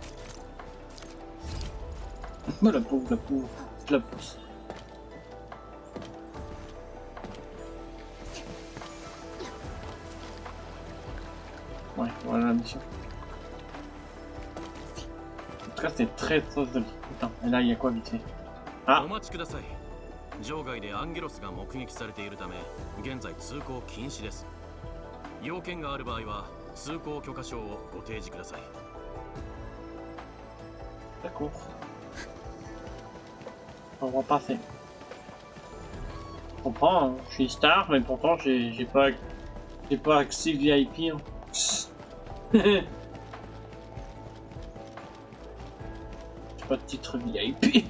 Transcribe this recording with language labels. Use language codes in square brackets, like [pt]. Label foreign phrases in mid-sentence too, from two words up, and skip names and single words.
[fr] Oh la pauvre, je la pousse. Ouais, voilà la mission. En tout cas, c'était très joli. Putain, et là, il y a quoi vite fait? Ah, [ja] お待ちください。場外でアンゲロスが目撃されているため、現在通行禁止です。要件がある場合は通行許可証をご提示ください。 [fr] d'accord. On va passer. Je comprends, hein. Je suis star, mais pourtant j'ai pas accès VIP. Hein. J'ai pas de titre VIP.